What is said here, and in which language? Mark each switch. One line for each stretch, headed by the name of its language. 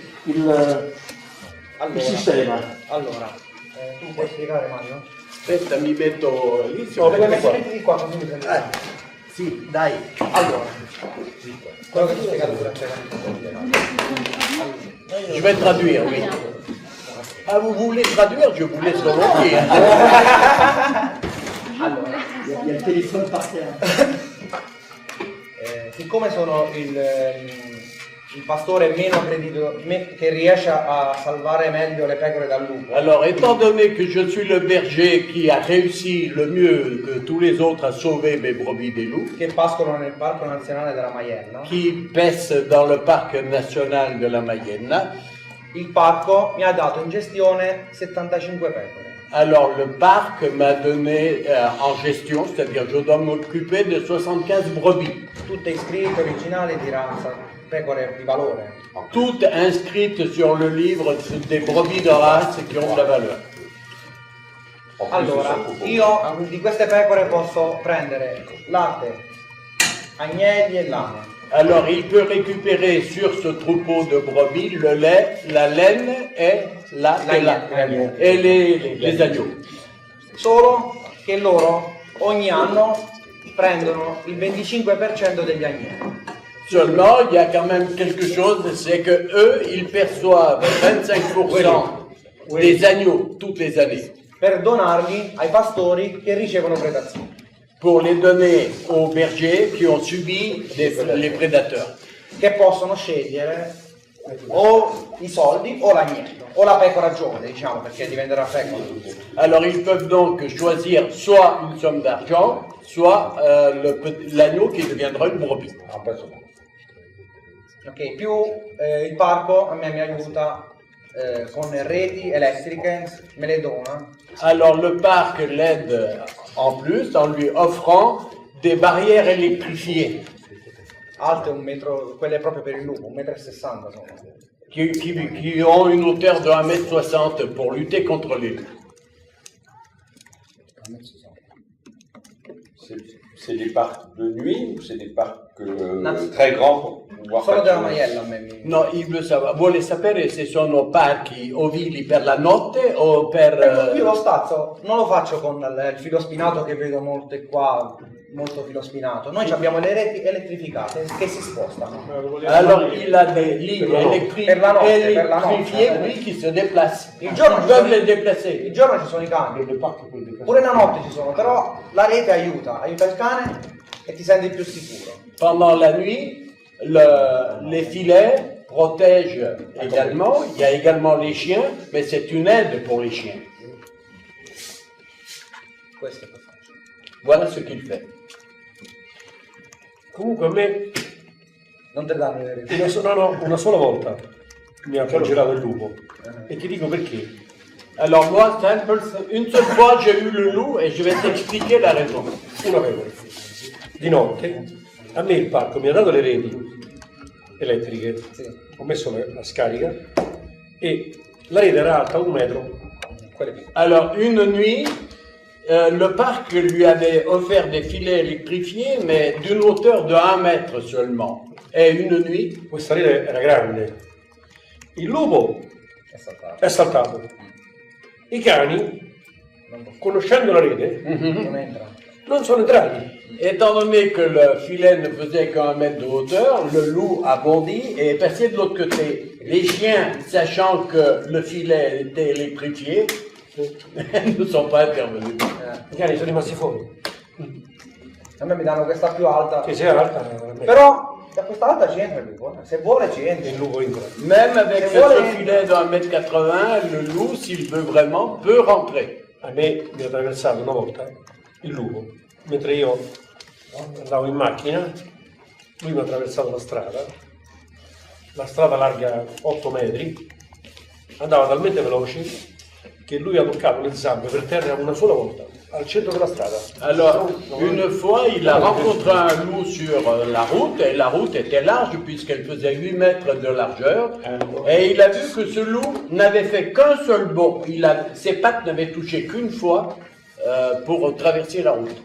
Italian: Il sistema. Allora, tu puoi spiegare, Mario? Aspetta, mi metto lì. No, metti qua così mi prendi. Sì, dai. Allora, quello che ti ho spiegato durante la
French: Je vais traduire, oui. Ah, vous voulez traduire? Je vous laisse volontiers.
Italian: Allora,
French: il y a
Italian: il telefono
French: par terre.
Italian: Siccome sono il pastore meno accreditato, che riesce a salvare meglio le pecore dal lupo.
French: Alors, étant donné que je suis le berger qui a réussi le mieux que tous les autres à sauver mes brebis des loups,
Italian: che pascolano nel parco nazionale della Maiella,
French: qui pèsent dans le parc national de la Mayenne,
Italian: il parco mi ha dato in gestione 75 pecore.
French: alors le parc m'a donné en gestion, c'est-à-dire je dois m'occuper de 75 brebis.
Italian: Tutte iscritte, originali di razza, pecore di valore.
French: Toutes inscrites sur le livre des brebis de race qui ont de la valeur.
Italian: Allora, io di queste pecore posso prendere latte, agnelli e lana.
French: Alors il peut récupérer sur ce troupeau de brebis le lait, la laine et les agneaux.
Italian: Solo che loro ogni anno prendono il 25% degli agnelli.
French: Seulement, il y a quand même quelque chose, c'est que eux, ils perçoivent 25% des agneaux toutes les années.
Italian: Per donarli ai pastori che ricevono predazioni.
French: Pour les donner aux bergers qui ont subi les prédateurs.
Italian: Che possono scegliere o i soldi o l'agnello, o la pecora giovane, diciamo, perché diventerà pecora.
French: Alors ils peuvent donc choisir soit une somme d'argent, soit l'agneau qui deviendra une brebis.
Italian: Ok, più il parco a me mi aiuta con reti elettriche, me le dona.
French: Alors le parc l'aide en plus en lui offrant des barrières électrifiées.
Italian: Alte 1 metro, quelle proprio per il lupo, 1,60 m sono.
French: Qui ont une hauteur de 1,60 m pour lutter contre les loups. C'est des parcs de nuit ou c'est des parcs très grands pour pouvoir
Italian: Solo della Maiella a me mi... No, vuole sapere se sono parchi ovili per la notte o per... Io lo stazzo non lo faccio con il filo spinato che vedo molte qua, molto filospinato. Noi abbiamo le reti elettrificate che si spostano.
French: Alors il a des lignes électriques électrifiées, oui, qui se déplacent.
Italian: Il giorno
French: Ils peuvent les déplacer.
Italian: Il giorno ci sono i cani, pure la notte ci sono, però la rete aiuta il cane e ti senti più sicuro.
French: Pendant la nuit, les filets protègent également. Il y a également les chiens, mais c'est une aide pour les chiens.
Italian: Questo è facile.
French: Voilà ce qu'il fait.
Italian: Comunque a me non te danno le reti. una sola volta mi ha girato il lupo e ti dico perché.
French: Alors moi, une seule fois j'ai eu le loup et je vais t'expliquer la raison.
Italian: Una regola. Di notte a me il parco mi ha dato le reti elettriche, ho messo la scarica e la rete era alta 1 metro.
French: Alors une nuit, le parc lui avait offert des filets électrifiés, mais d'une hauteur de 1 mètre seulement. Et une nuit...
Italian: Questa rete era grande. Il lupo è saltato. I cani, conoscendo la rete, non sono entrati.
French: Étant donné que le filet ne faisait qu'un mètre de hauteur, le loup a bondi et est passé de l'autre côté. Les chiens, sachant que le filet était électrifié, ne sont pas intervenus.
Italian: I cani sono rimasti fuori. A me mi danno questa più alta. Che sia alta. Però da questa alta ci entra il lupo. Se vuole ci entra. Il lupo entra.
French: Même avec ce filet d'1 mètre 80, le loup, s'il veut vraiment, peut rentrer.
Italian: A me mi ha attraversato una volta il lupo, mentre io andavo in macchina, lui mi ha attraversato la strada larga 8 metri, andava talmente veloce che lui ha toccato le zampe per terra una sola volta, al centro della strada.
French: Alors, une fois, il a rencontré un loup sur la route, et la route était large puisqu'elle faisait 8 mètres de largeur, et il a vu que ce loup n'avait fait qu'un seul bond, ses pattes n'avaient touché qu'une fois pour traverser la route.